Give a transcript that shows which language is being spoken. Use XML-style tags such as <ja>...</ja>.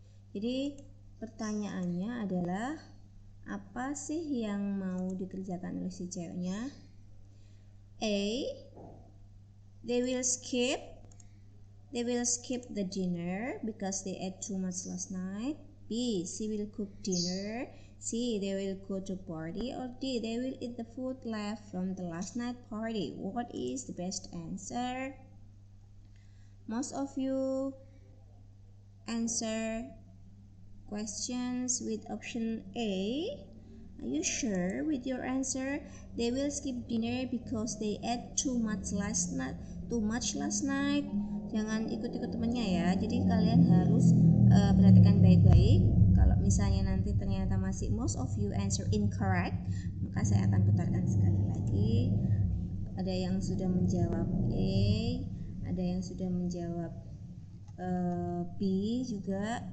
<id>Jadi pertanyaannya adalah apa sih yang mau dikerjakan oleh si ceweknya?</id> <en>A. They will skip the dinner because they ate too much last night. B. She will cook dinner. C. They will go to party. Or D. They will eat the food left from the last night party. What is the best answer? most of you answer questions with option A. Are you sure with your answer? They will skip dinner because they ate too much last night.</en> <id>Jangan ikut-ikut temannya ya. Jadi kalian harus perhatikan baik-baik. Kalau misalnya nanti ternyata masih</id> <en>most of you answer incorrect,</en> <id>maka saya akan putarkan sekali lagi. Ada yang sudah menjawab A, ada yang sudah menjawab B juga.</id>